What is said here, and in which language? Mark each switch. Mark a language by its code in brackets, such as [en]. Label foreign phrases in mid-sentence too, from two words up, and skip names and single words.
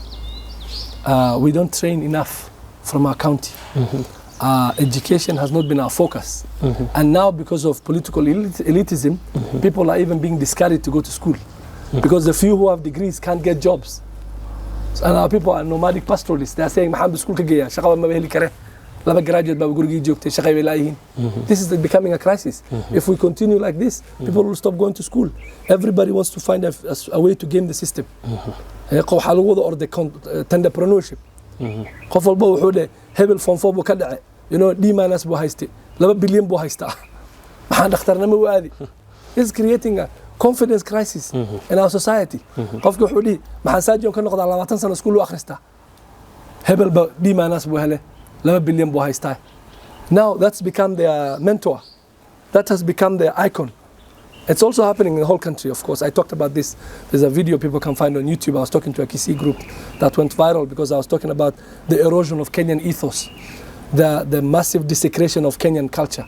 [en] We don't train enough from our county. Education has not been our focus. And now because of political elitism, people are even being discouraged to go to school because the few who have degrees can't get jobs. And our people are nomadic pastoralists. [so] They are saying, "Mahamad school ka geya, shaqo ma baheli kare. Laba graduate ba gurigi joogtay, shaqo bay laayihiin." [en] This is becoming a crisis. If we continue like this, people will stop going to school. Everybody wants to find a way to game the system. [so] Waxaa lagu wada orday entrepreneurship. Qof walba wuxuu leeyahay hebel Form 4 buu ka dhacay. D- buu haystay. 2 bilyan buu haystaa. Maxaan dhakhtarnimo u aadi? [en] It's creating a confidence crisis in our society. [so] Qofka wuxuu dhihi maxaan saajiyon ka noqdaa 20 sano school u akhristaa. Hebel ba D- buu helay. 2 bilyan buu haystaa. [en] Now that's become their mentor. That has become their icon. It's also happening in the whole country, of course. I talked about this. There's a video people can find on YouTube. I was talking to a Kisii group that went viral because I was talking about the erosion of Kenyan ethos, the massive desecration of Kenyan culture.